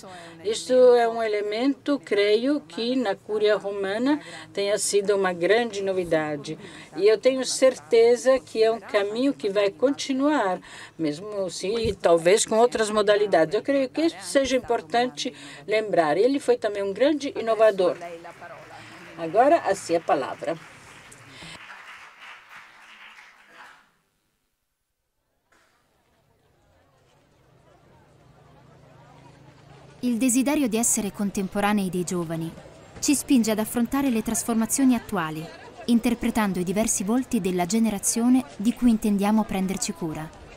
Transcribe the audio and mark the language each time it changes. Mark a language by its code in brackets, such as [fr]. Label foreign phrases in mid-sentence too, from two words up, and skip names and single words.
[pt] Isto é um elemento, creio, que na Cúria Romana tenha sido uma grande novidade. E eu tenho certeza que é um caminho que vai continuar, mesmo se talvez com outras modalidades. Eu creio que isso seja importante lembrar. Ele foi também um grande inovador. Agora, assim a palavra. [it] Il desiderio di essere contemporanei dei giovani ci spinge ad affrontare le trasformazioni attuali, interpretando i diversi volti della generazione di cui intendiamo prenderci cura.